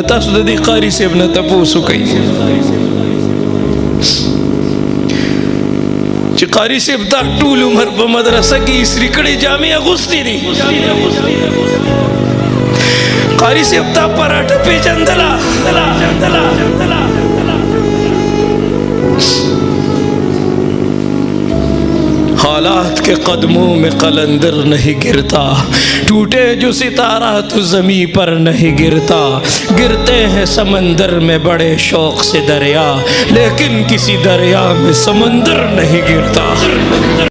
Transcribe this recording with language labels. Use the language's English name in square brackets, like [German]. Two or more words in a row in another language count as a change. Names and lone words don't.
[Pashto] تاسو د دې قاري صاحب نه تپوس وکئ چې قاري صاحب دا ټول عمر په مدرسه کې استري کړې جامې اغوستې دي. قاري صاحب تا پراټه پېژندله، [Urdu] حالات کے قدموں میں قلندر نہیں گرتا، ٹوٹے جو ستارہ تو زمیں پر نہیں گرتا. گرتے ہیں سمندر میں بڑے شوق سے دریا، لیکن کسی دریا میں سمندر نہیں گرتا.